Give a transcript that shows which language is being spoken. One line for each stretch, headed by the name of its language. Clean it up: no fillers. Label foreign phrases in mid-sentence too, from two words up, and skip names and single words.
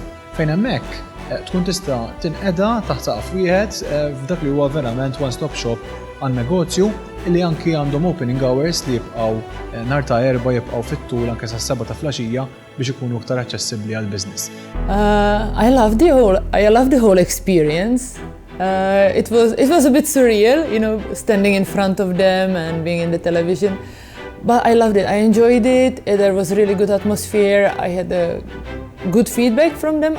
Maltese: Fejn hemmhekk tkun tista' tinqeda taħt saqaf wieħed f'dak li huwa verament
English: one-stop shop
Maltese: għan-negozju li anki għandhom
English: opening hours
Maltese: li jibqgħu nhar ta' erba' jibqgħu fit-tul anke sas-7 ta' filgħaxija biex ikunu iktar aċċessibbli għall-business.
English: I love the whole experience. It was a bit surreal, standing in front of them and being in the television. But I loved it. I enjoyed it. There was really good atmosphere. I had good feedback from them.